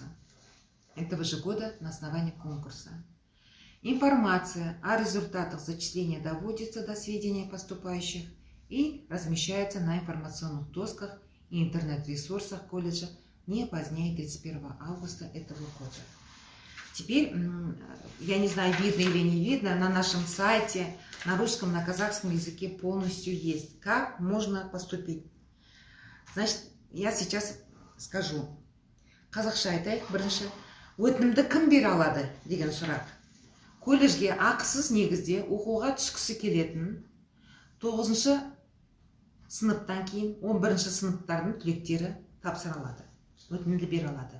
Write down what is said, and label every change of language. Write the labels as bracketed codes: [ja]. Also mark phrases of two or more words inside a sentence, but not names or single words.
[ru] Этого же года на основании конкурса. Информация о результатах зачисления доводится до сведения поступающих и размещается на информационных досках и интернет-ресурсах колледжа не позднее 31 августа этого года. Теперь, я не знаю, видно или не видно, на нашем сайте на русском, на казахском языке полностью есть, как можно поступить. Значит, я сейчас скажу. [kk] Қазақша айтайық, бірінші, өтінімді кім бере алады деген сұрақ. Колледжге ақысыз негізде оқуға түскісі келетін 9-шы сыныптан кейін 11-ші сыныптардың түлектері тапсыра алады. Өтінімді бере алады.